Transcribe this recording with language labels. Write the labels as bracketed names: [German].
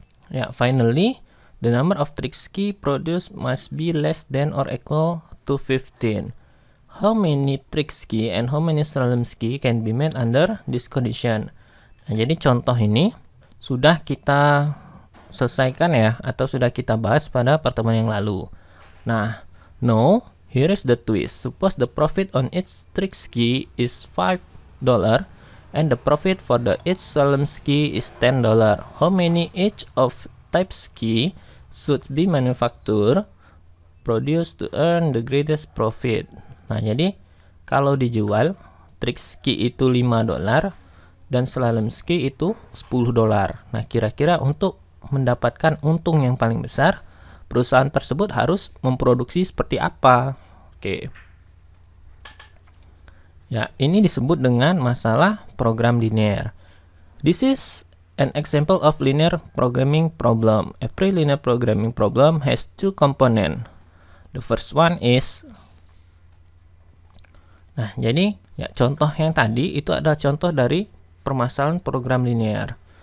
[English] Yeah, finally, the number of trick ski produced must be less than or equal to 15. How many trick ski and how many slalom ski can be made under this condition? [Indonesian] Nah, jadi contoh ini sudah kita selesaikan ya, atau sudah kita bahas pada pertemuan yang lalu. [English] Nah, now here is the twist. Suppose the profit on each trick ski is $5 and the profit for the each slalom ski is $10. How many each of type ski should be manufactured produced to earn the greatest profit? [Indonesian] Nah, jadi kalau dijual trick ski itu $5 dan slalom ski itu $10. Nah, kira-kira untuk mendapatkan untung yang paling besar, perusahaan tersebut harus memproduksi seperti apa? Oke. Ya, ini disebut dengan masalah program linear. [English] This is an example of linear programming problem. Every linear programming problem has two components. The first one is, [Indonesian] nah, jadi ya, contoh yang tadi itu adalah contoh dari permasalahan program linear.